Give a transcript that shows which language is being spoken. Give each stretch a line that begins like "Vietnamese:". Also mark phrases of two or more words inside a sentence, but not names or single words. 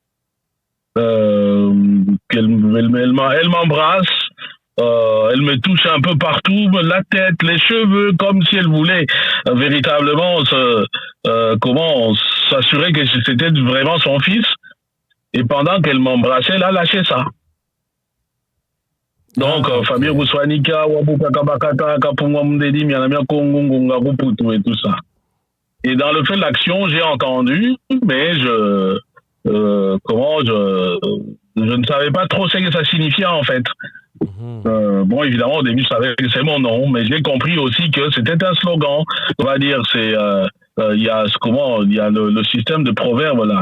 French: Elle m'embrasse, elle me touche un peu partout, la tête, les cheveux, comme si elle voulait véritablement s'assurer que c'était vraiment son fils. Et pendant qu'elle m'embrassait, elle a lâché ça. Donc, Fabien Kouswanika, Wabuka Kabakata, Kapungwa Mdedi, Mianamia Kongo, Ngonga Ruputu et tout ça. Et dans le fait de l'action, j'ai entendu, mais je ne savais pas trop ce que ça signifiait en fait. Bon, évidemment, au début, je savais que c'est mon nom, mais j'ai compris aussi que c'était un slogan. On va dire, il y a le système de proverbe là.